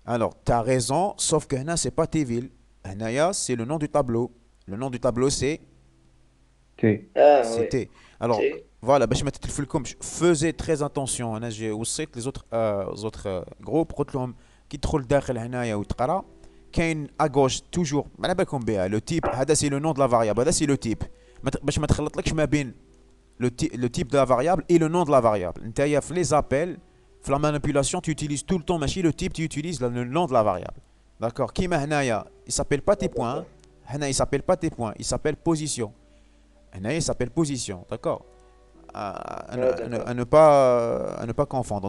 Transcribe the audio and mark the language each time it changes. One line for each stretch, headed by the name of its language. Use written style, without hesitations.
French: Alors, tu as raison, sauf que là, c'est pas Tville. Là, c'est le nom du tableau. Le nom du tableau, c'est T. Ah c'est oui. T. Alors, T.
Arabic: voilà, باش ما تتلفلكمش.
French: Faisez très attention.
Arabic: انا j'ai وصيت
French: les autres groupes
Arabic: قلت لهم كي تدخل داخل هنايا وتقرا كاين
French: à gauche toujours
Arabic: ما على بالكم بها لو تيب هذا سي لو نون دو لا فاريابل هذا سي لو تيب باش ما تخلطلكش ما بين
French: le type de la variable
Arabic: et le nom de la variable. نتايا في
French: les appels في la manipulation tu utilises tout le temps ماشي le type, tu utilises le nom de la variable. D'accord.
Arabic: كيما هنايا
French: il s'appelle pas tes points. هنا il s'appelle pas tes points, il s'appelle position. هنا il s'appelle position. D'accord. À ne pas confondre.